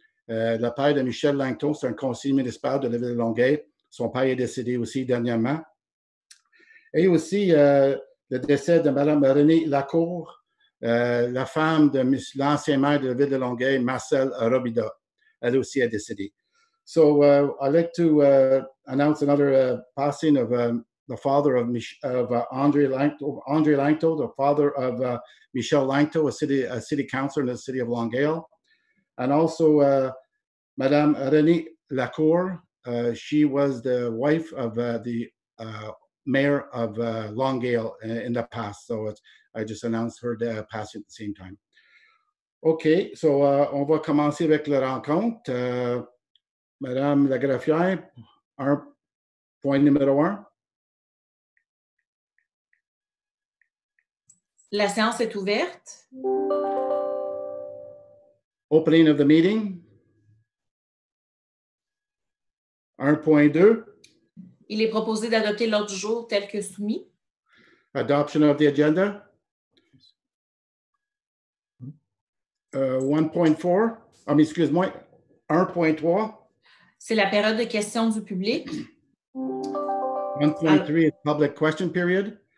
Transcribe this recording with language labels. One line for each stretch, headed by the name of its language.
French: Le père de Michel Langto, c'est un conseiller municipal de la ville de Longueuil. Son père est décédé aussi dernièrement. Et aussi le décès de Mme Renée Lacour, la femme de l'ancien maire de la ville de Longueuil, Marcel Robida. Elle aussi est décédée.
English: So I'd like to announce another passing of the father of André Langto, the father of Michel Langto, a city councilor in the city of Longueuil, and also Madame Renée Lacour. She was the wife of the mayor of Longueuil in the past. So I just announced her passing at the same time.
French: OK, so on va commencer avec la rencontre. Madame la greffière, point numéro 1. La séance est ouverte.
English: Opening of the meeting. 1.2.
French: Il est proposé d'adopter l'ordre du jour tel que soumis.
English: Adoption of the agenda.
French: 1.4. Excuse-moi. 1.3. C'est la période de questions du public.
English: 1.3 is public question period.